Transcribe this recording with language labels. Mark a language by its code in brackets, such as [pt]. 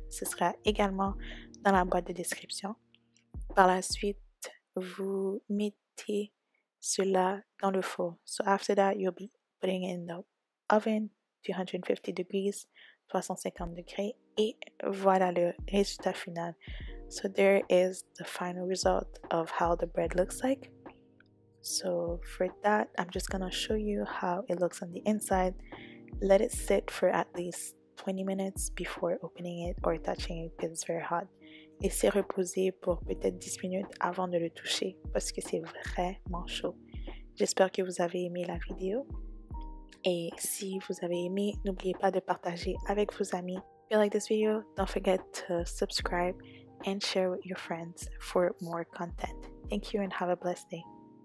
[fr] Ce sera également dans la boîte de description. Par la suite, vous mettez cela dans le four. [en] So after that, you'll be putting it in the oven, 250 degrees, 350 [fr] degrés, et voilà le résultat final. [en] So there is the final result of how the bread looks like. So for that, I'm just gonna show you how it looks on the inside. Let it sit for at least 20 minutes before opening it or touching it because it's very hot. [fr] Laissez reposer pour peut-être 10 minutes avant de le toucher parce que c'est vraiment chaud. J'espère que vous avez aimé la vidéo. Et si vous avez aimé, n'oubliez pas de partager avec vos amis. [en] If you like this video, don't forget to subscribe and share with your friends for more content. Thank you and have a blessed day.